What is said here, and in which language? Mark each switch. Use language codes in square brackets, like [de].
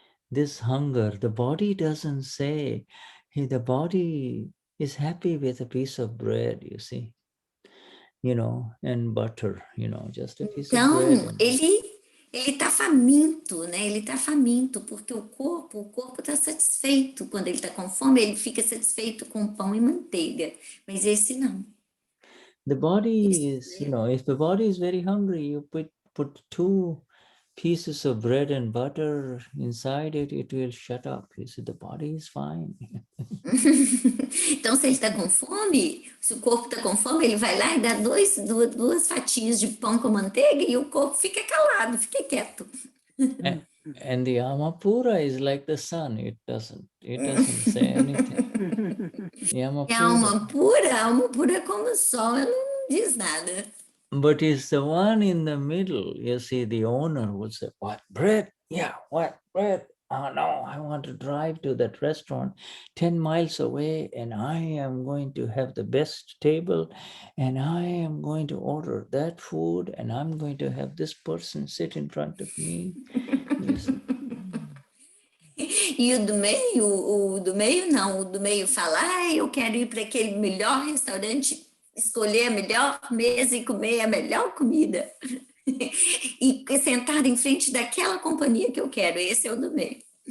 [en] This hunger, the body doesn't say, the body is happy with a piece of bread, you see, and butter, just a piece of bread. [pt] Então, ele está faminto, né? Ele está faminto, porque o corpo está satisfeito. Quando ele está com fome, ele fica satisfeito com pão e manteiga. Mas esse não. [en] The body is, if the body is very hungry, you put 2 pieces of bread and butter inside it, it will shut up. You see, the body is fine. [pt] Então, se ele está com fome, se o corpo está com fome, ele vai lá e dá duas fatias de pão com manteiga e o corpo fica calado, fica quieto. [en] And the Amapura is like the sun. It doesn't say anything. [pt] E a alma pura é como o sol, ela não diz nada. [en] But it's the one in the middle. You see, the owner would say, what, bread? Yeah, what, bread? Oh, no, I want to drive to that restaurant 10 miles away, and I am going to have the best table, and I am going to order that food, and I'm going to have this person sit in front of me. [pt] E o do meio não, o do meio fala, eu quero ir para aquele melhor restaurante, escolher a melhor mesa e comer a melhor comida. E sentado em frente daquela companhia que eu quero, esse é o do meio.